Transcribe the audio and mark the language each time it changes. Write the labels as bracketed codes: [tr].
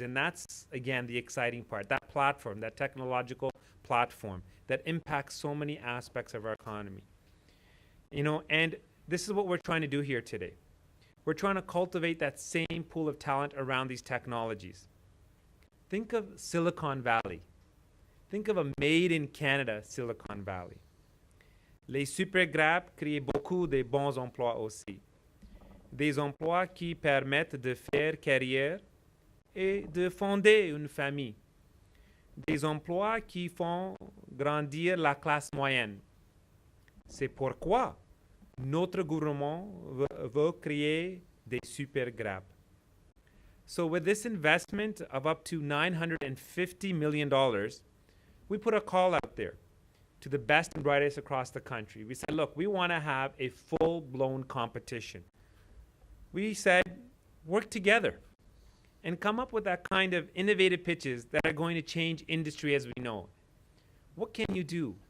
[en] And that's, again, the exciting part, that platform, that technological platform that impacts so many aspects of our economy. You know, and this is what we're trying to do here today. We're trying to cultivate that same pool of talent around these technologies. Think of Silicon Valley. Think of a made in Canada Silicon Valley. [fr] Les Supergrappes créent beaucoup de bons emplois aussi. Des emplois qui permettent de faire carrière et de fonder une famille. Des emplois qui font grandir la classe moyenne. C'est pourquoi notre gouvernement veut créer des Supergrappes. [en] So with this investment of up to $950 million, we put a call out there to the best and brightest across the country. We said, look, we want to have a full-blown competition. We said, work together and come up with that kind of innovative pitches that are going to change industry as we know it. What can you do?